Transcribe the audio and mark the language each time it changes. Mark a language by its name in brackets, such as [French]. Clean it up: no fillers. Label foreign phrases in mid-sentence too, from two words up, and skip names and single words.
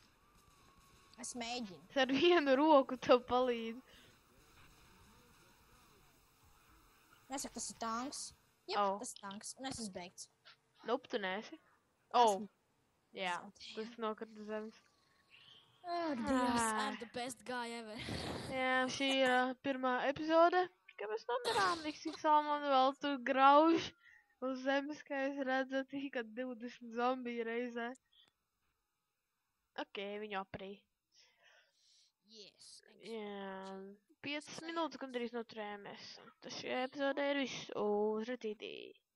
[Latvian] Es mēģinu. Es ar vienu roku tev palīdzu. Nesaka, tas ir tanks. Jā, tas ir tanks. Un es esmu beigts. Nope, tu neesi. Oh. Jā, tas nokrita zemes. Oh, Dievs, [English] I'm the best guy ever. [Latvian] Jā, šī ir pirmā epizode, ka mēs nomirām. Niksīgs Salmon vēl tur grauž uz zemes, kā es redzu, tika 20 zombiju reizē. Ok, viņu aprī. [English] Yes, thanks. [Latvian] Jā, 5 minūtes gandrīz noturējāmies. Tas šī epizode ir viss. Uz redzītī!